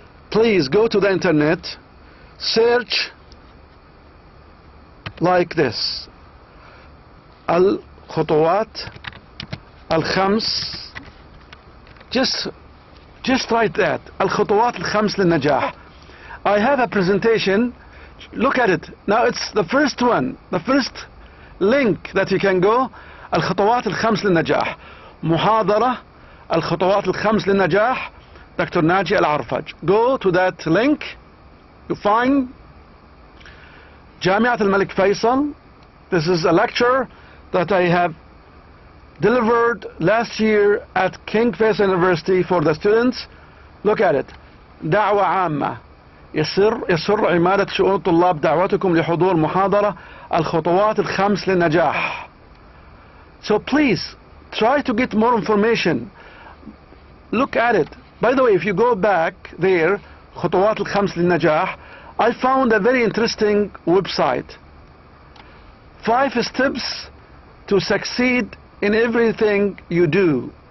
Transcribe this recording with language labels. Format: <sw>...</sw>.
<en>Please go to the internet, search like this:</en> <ar>الخطوات الخمس.</ar> <en>Just write that:</en> <ar>الخطوات الخمس للنجاح.</ar> <en>I have a presentation. Look at it. Now it's the first one, the first link that you can go:</en> <ar>الخطوات الخمس للنجاح. محاضرة الخطوات الخمس للنجاح Dr.</ar> <en>Naji Al-Arfaj. Go to that link. You find جامعة الملك فيصل. This is a lecture that I have delivered last year at King Faisal University for the students. Look at it.</en> <ar>دعوة عامة. يسر عمادة شؤون الطلاب دعوتكم لحضور محاضرة الخطوات الخمس للنجاح.</ar> <en>So please try to get more information. Look at it. By the way, if you go back there,</en> <ar>خطوات الخمس للنجاح,</ar> <en>I found a very interesting website. 5 steps to succeed in everything you do.</en>